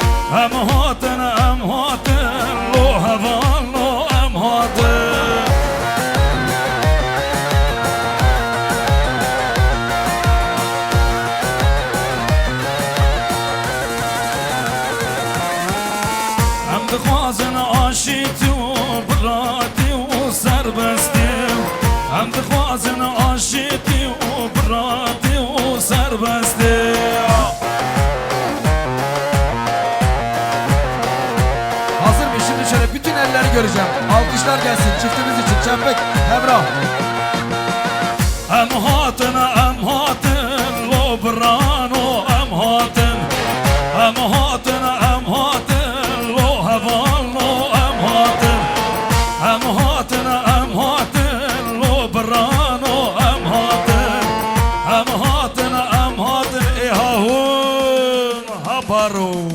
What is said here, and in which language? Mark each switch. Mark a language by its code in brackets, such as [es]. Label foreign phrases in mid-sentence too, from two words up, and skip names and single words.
[ku] لو هوان لو ام هاتن ام دخوازن آشیتی و براتی و سربستی ام دخوازن آشیتی و براتی و سربستی [tr] Hazır mı? Şimdi şöyle bütün elleri göreceğim. Alkışlar gelsin çiftimiz için. Çempek, Emrah. [ku] ام هاتن لو برانو ام هاتن لو هوان لو ام هاتن لو برانو ام هاتن ایهاون هبارو